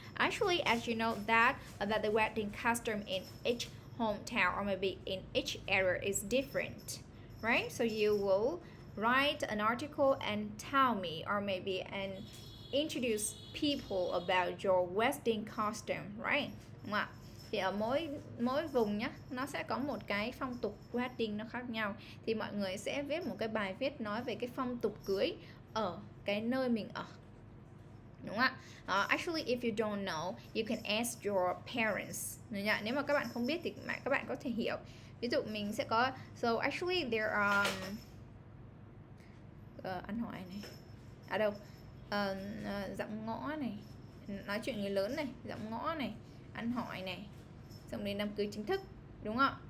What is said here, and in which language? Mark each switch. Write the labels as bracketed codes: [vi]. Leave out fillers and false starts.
[en] Actually, as you know that the wedding custom in each hometown or maybe in each area is different, right? So you will write an article and tell me or maybe and introduce people about your wedding costume, right? [vi] Đúng không ạ? Thì ở mỗi vùng nhá, nó sẽ có một cái phong tục wedding nó khác nhau. Thì mọi người sẽ viết một cái bài viết nói về cái phong tục cưới ở cái nơi mình ở. Đúng không ạ? [en] Actually, if you don't know, you can ask your parents. [vi] Nếu mà các bạn không biết thì các bạn có thể hiểu. Ví dụ mình sẽ có, [en] so actually there are [vi] ăn hỏi này. À đâu? Dặm ngõ này, nói chuyện người lớn này, dặm ngõ này, ăn hỏi này, xong đến đám cưới chính thức, đúng không?